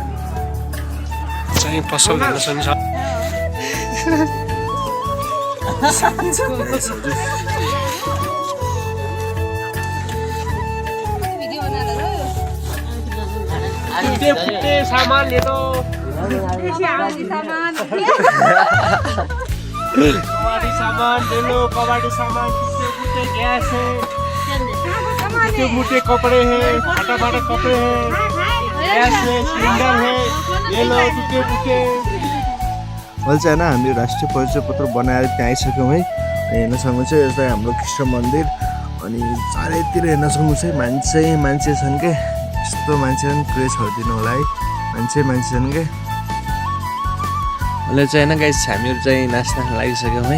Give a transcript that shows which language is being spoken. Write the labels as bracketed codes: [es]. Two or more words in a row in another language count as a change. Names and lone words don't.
[ne] चाहिँ पसल हेर्न सक्नुहुन्छ। [hi] फुटे सामान ले लो। कबाड़ी सामान ले लो, कबाड़ी सामान, टूटे गैस है, टूटे कपड़े हैं, फाटा कपड़े हैं, गैस है, सिलेंडर है, ले लो टूटे। [ne] अहिले चाहिँ होइन हामीले राष्ट्रिय परिचय पत्र बनाएर त्यहाँ आइसक्यौँ है। हेर्न सक्नुहुन्छ यो चाहिँ हाम्रो कृष्ण मन्दिर। अनि चारैतिर हेर्न सक्नुहुन्छ है, मान्छे छन् के, यस्तो मान्छे पनि पुरै छरिदिनु होला है, मान्छे छन् के। अहिले चाहिँ होइन गाइस हामीहरू चाहिँ नास्ता लागिसक्यौँ है।